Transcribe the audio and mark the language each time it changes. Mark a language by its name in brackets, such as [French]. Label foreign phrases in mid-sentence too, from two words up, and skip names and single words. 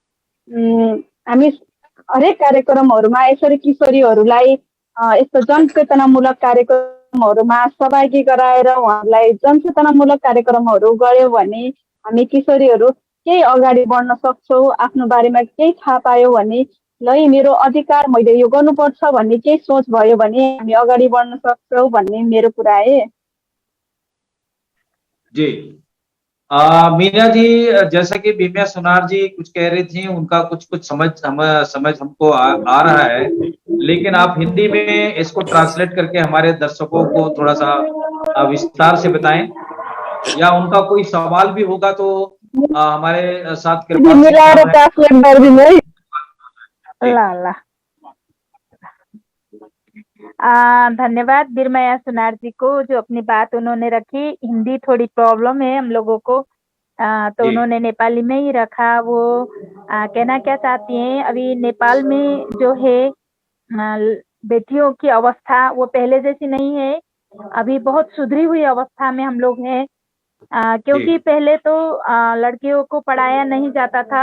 [Nepali] हामी हरेक कार्यक्रमहरूमा यसरी किशोरीहरूलाई यस्तो जनचेतनामूलक कार्यक्रमहरूमा सहभागी गराएर उहाँहरूलाई जनचेतनामूलक कार्यक्रमहरू गऱ्यौँ भने हामी किशोरीहरू केही अगाडि बढ्न सक्छौँ। आफ्नो बारेमा केही थाहा पायो भने ल मेरो अधिकार, मैले यो गर्नुपर्छ भन्ने केही सोच भयो भने हामी अगाडि बढ्न सक्छौँ भन्ने मेरो कुरा है। [Hindi] जी मीना जी, जैसा कि बीमिया सुनार जी कुछ कह रही थी, उनका कुछ समझ हमको आ रहा है, लेकिन आप हिंदी में इसको ट्रांसलेट करके हमारे दर्शकों को थोड़ा सा विस्तार से बताएं, या उनका कोई सवाल भी होगा तो हमारे साथ कृपा सिंह [Nepali] मिलाएर [Hindi] साहब हैं। [Nepali] ट्रान्सलेट गरिदिनु है। [Hindi] जी। ल ल धन्यवाद बीरमया सुनार जी को, जो अपनी बात उन्होंने रखी। हिंदी थोड़ी प्रॉब्लम है हम लोगों को, तो जी। उन्होंने नेपाली में ही रखा। वो कहना क्या चाहती हैं, अभी नेपाल में जो है बेटियों की अवस्था वो पहले जैसी नहीं है। अभी बहुत सुधरी हुई अवस्था में हम लोग हैं, क्योंकि पहले तो लड़कियों को पढ़ाया नहीं जाता था।